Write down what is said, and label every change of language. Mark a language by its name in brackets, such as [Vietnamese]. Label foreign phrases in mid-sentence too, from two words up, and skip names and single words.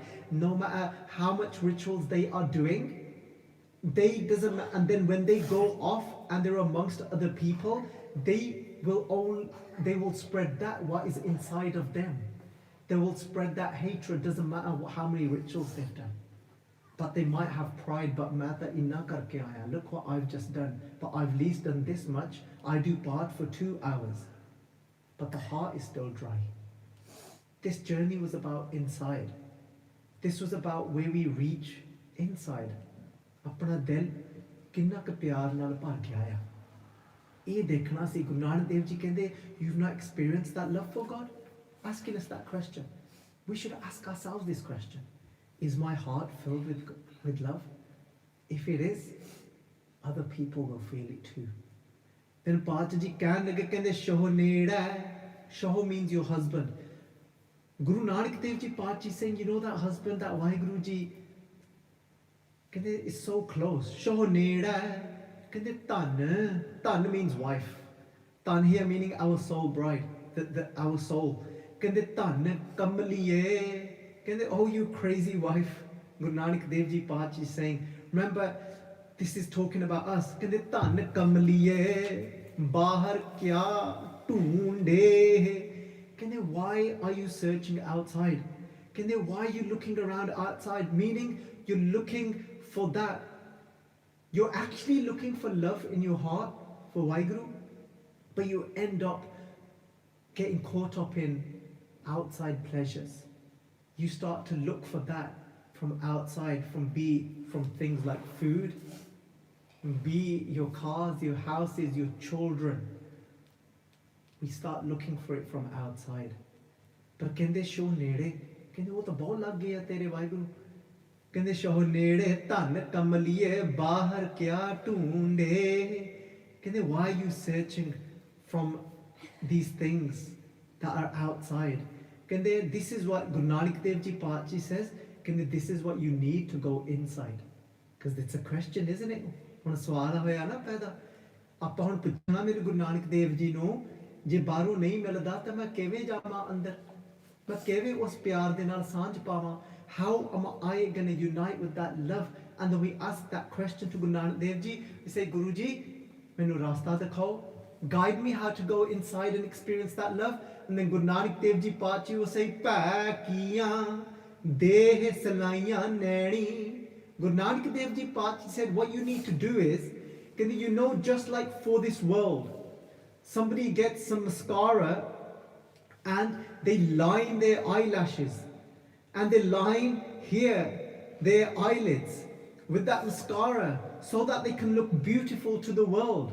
[English] No matter how much rituals they are doing, and then when they go off and they're amongst other people, they will spread that what is inside of them. They will spread that hatred. Doesn't matter how many rituals they've done. But they might have pride, but [Punjabi] ਮੱਥਾ ਇੰਨਾ ਕਰਕੇ ਆਇਆ. [English] Look what I've just done. But I've at least done this much. I do part for 2 hours. But the heart is still dry. This journey was about inside. This was about where we reach inside. [Punjabi] ਆਪਣਾ ਦਿਲ ਕਿੰਨਾ ਕਾ ਪਿਆਰ ਨਾਲ ਭਰ ਗਿਆ ਹੈ. ਇਹ ਦੇਖਣਾ ਸੀ ਗੁਰੂ ਨਾਨਕ ਦੇਵ ਜੀ ਕਹਿੰਦੇ, [English] you've not experienced that love for God? Asking us that question. We should ask ourselves this question. Is my heart filled with love? If it is, other people will feel it too. [Punjabi] Then Pacha ji ਕਹਿਣ ਲੱਗੇ, ਕਹਿੰਦੇ ਸ਼ੋਹ ਨੇੜਾ ਹੈ. [English] Shoh means your husband. Guru Nanak Dev Ji Pacha saying, you know that husband, that Waheguru Ji, ਕਹਿੰਦੇ it's so close. [Punjabi] ਸ਼ੋਹ ਨੇੜਾ ਹੈ. ਕਹਿੰਦੇ ਧਨ [English] means wife. ਧਨ here meaning our soul bride, our soul. [Punjabi] ਕਹਿੰਦੇ ਧਨ ਕਮਲੀਏ. ਕਹਿੰਦੇ [English] oh you crazy wife. Guru Nanak Dev Ji Pacha is saying, remember this is talking about us. [Punjabi] ਕਹਿੰਦੇ ਧਨ ਕਮਲੀਏ ਬਾਹਰ ਕਿਆ ਢੂੰਡੇ. [English] ਕਹਿੰਦੇ why are you searching outside? ਕਹਿੰਦੇ why are you looking around outside? Meaning you're looking for that. You're actually looking for love in your heart for Waheguru, but you end up getting caught up in outside pleasures. You start to look for that from outside, from things like food, your cars, your houses, your children. We start looking for it from outside. [Punjabi] But ਕਹਿੰਦੇ ਸ਼ੋ ਨੇੜੇ, ਕਹਿੰਦੇ ਉਹ ਤਾਂ ਬਹੁਤ ਲੱਗ ਗਿਆ ਤੇਰੇ ਵਾਹਿਗੁਰੂ. ਕਹਿੰਦੇ ਸ਼ੋਹ ਨੇੜੇ ਧਨ ਕਮਲੀਏ ਬਾਹਰ ਕਿਆ ਢੂੰਡੇ. [English] ਕਹਿੰਦੇ why are you searching from these things that are outside? ਕਹਿੰਦੇ this is what Guru Nanak Dev Ji Pacha says. ਕਹਿੰਦੇ this is what you need to go inside. Because it's a question, isn't it? [Punjabi] ਹੁਣ ਸਵਾਲ ਹੋਇਆ ਨਾ ਪੈਦਾ. ਆਪਾਂ ਹੁਣ ਪੁੱਛਣਾ ਮੇਰੇ ਗੁਰੂ ਨਾਨਕ ਦੇਵ ਜੀ ਨੂੰ, ਜੇ ਬਾਹਰੋਂ ਨਹੀਂ ਮਿਲਦਾ ਤਾਂ ਮੈਂ ਕਿਵੇਂ ਜਾਵਾਂ ਅੰਦਰ? ਮੈਂ ਕਿਵੇਂ ਉਸ ਪਿਆਰ ਦੇ ਨਾਲ ਸਾਂਝ ਪਾਵਾਂ? [English] How am I going to unite with that love? And then we ask that question to Guru Nanak Dev Ji. We say, Guru Ji, [Punjabi] ਮੈਨੂੰ ਰਸਤਾ ਦਿਖਾਓ. [English] Guide me how to go inside and experience that love. And then Guru Nanak Dev Ji Pacha will say, [Punjabi] ਪਾ ਕੀਆਂ ਦੇਹ ਸਲਾਈਆਂ ਨੈਣੀ. [English] Guru Nanak Dev Ji Pacha said, what you need to do is, you know, just like for this world, somebody gets some mascara and they line their eyelashes. And they line here their eyelids with that mascara so that they can look beautiful to the world.